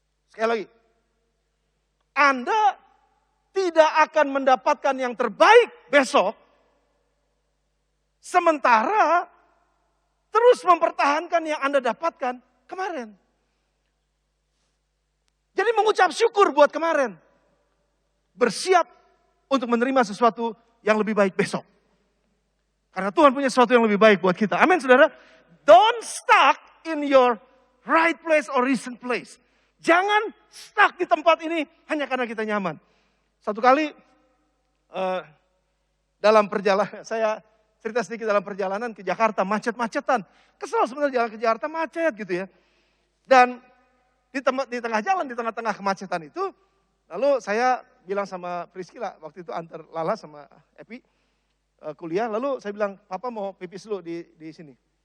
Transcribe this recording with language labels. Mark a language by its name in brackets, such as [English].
[Indonesian] Sekali lagi. Anda tidak akan mendapatkan yang terbaik besok, sementara terus mempertahankan yang Anda dapatkan kemarin. Jadi mengucap syukur buat kemarin. Bersiap untuk menerima sesuatu yang lebih baik besok. Karena Tuhan punya sesuatu yang lebih baik buat kita. Amin saudara. [English] Don't stuck in your right place or recent place. [Indonesian] Jangan stuck di tempat ini hanya karena kita nyaman. Satu kali dalam perjalanan, saya cerita sedikit dalam perjalanan ke Jakarta, macet-macetan. Kesel sebenarnya jalan ke Jakarta macet gitu ya. Dan di tengah jalan, di tengah-tengah kemacetan itu, lalu saya bilang sama Priscilla, waktu itu antar Lala sama Epi kuliah, lalu saya bilang, Papa mau pipis dulu di sini.